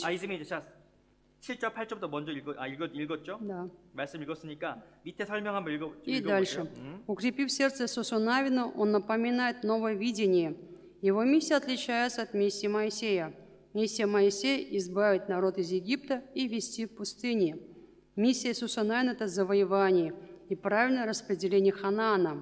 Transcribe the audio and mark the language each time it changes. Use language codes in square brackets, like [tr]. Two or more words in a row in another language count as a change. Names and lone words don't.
[ko] 이즈미 자 7절 8절부터 먼저 읽었죠? [ru] Да. [ko] 말씀 읽었으니까 밑에 설명 한번 [ru] И [ko] 읽어보세요. [ru] дальше. Укрепив сердце Иисусу Навину, он напоминает новое видение. Его миссия отличается от миссии Моисея. Миссия Моисея – избавить народ из Египта и вести в пустыне. Миссия Иисуса Навина – это завоевание и правильное распределение Ханаана.